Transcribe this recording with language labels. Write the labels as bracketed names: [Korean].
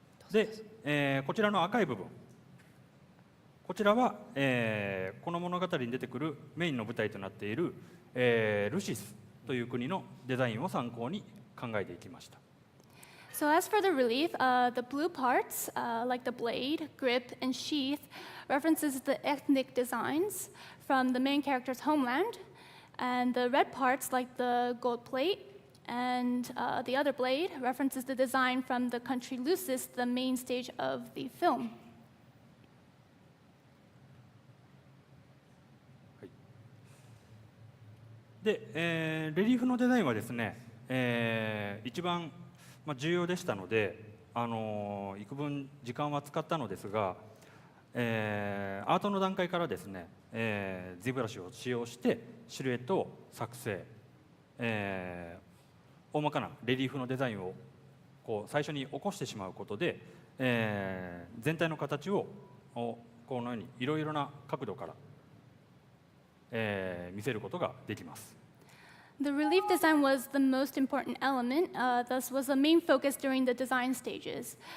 [Japanese] で、こちらの赤い部分、こちらは、この物語に出てくるメインの舞台となっている、ルシスという国のデザインを参考に考えていきました。 [English] So as for the relief, the blue parts, like the blade, grip, and sheath, references the ethnic designs from the main character's homeland, and the red parts, like the gold plate and the other blade, references the design from the country Lucis, the main stage of the film. [Japanese] で、レリーフのデザインはですね、一番、重要でしたので、幾分時間は使ったのですが、アートの段階からですね、ZBrushを使用してシルエットを作成、大まかなレリーフのデザインをこう最初に起こしてしまうことで、全体の形をこのようにいろいろな角度から、見せることができます。 [English] The relief design was the most important element, thus was the main focus during the design stages.